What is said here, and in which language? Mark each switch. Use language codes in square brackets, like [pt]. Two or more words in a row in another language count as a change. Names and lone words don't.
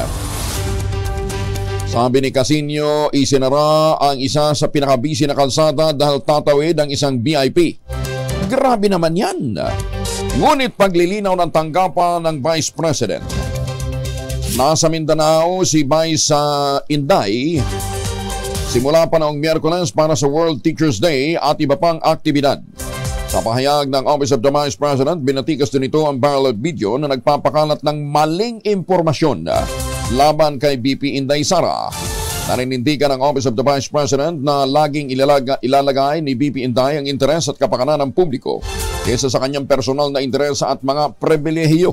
[tl] Sabi ni Casino, isinara ang isa sa pinakabisi na kalsada dahil tatawid ang isang VIP. Grabe naman yan. Ngunit paglilinaw ng tanggapan ng Vice President. Nasa Mindanao si Vice Inday simula pa noong Miyerkules para sa World Teachers Day at iba pang aktibidad. Sa pahayag ng Office of the Vice President, binatikas din ito ang viral video na nagpapakalat ng maling impormasyon laban kay VP Inday Sara. Naninindigan ng Office of the Vice President na laging ilalagay ni VP Inday ang interes at kapakanan ng publiko kaysa sa kanyang personal na interes at mga pribilehiyo.